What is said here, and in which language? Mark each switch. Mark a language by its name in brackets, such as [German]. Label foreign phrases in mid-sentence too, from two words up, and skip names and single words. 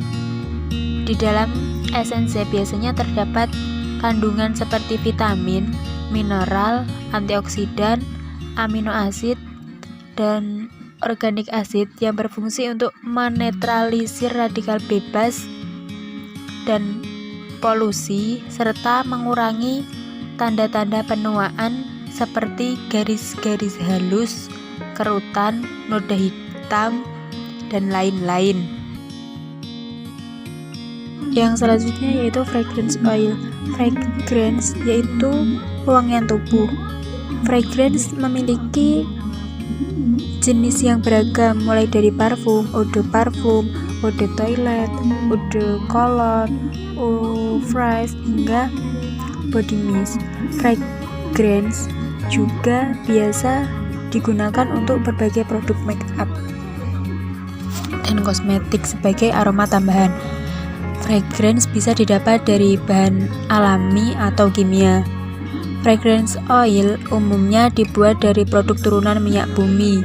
[Indonesian] Di dalam esense biasanya terdapat kandungan seperti vitamin, mineral, antioksidan, amino asid, dan organik asid yang berfungsi untuk menetralisir radikal bebas dan polusi serta mengurangi tanda-tanda penuaan seperti garis-garis halus, kerutan, noda hitam, dan lain-lain. Yang selanjutnya yaitu [English] fragrance oil. [Indonesian] Fragrance yaitu wangian tubuh. Fragrance memiliki jenis yang beragam, mulai dari parfum, [French] eau de toilet, eau de cologne, eau fraise, [Indonesian] hingga [English] body mist. [Indonesian] Fragrance juga biasa digunakan untuk berbagai produk [English] make up [Indonesian] dan kosmetik sebagai aroma tambahan. Fragrance bisa didapat dari bahan alami atau kimia. [English] Fragrance oil [Indonesian] umumnya dibuat dari produk turunan minyak bumi.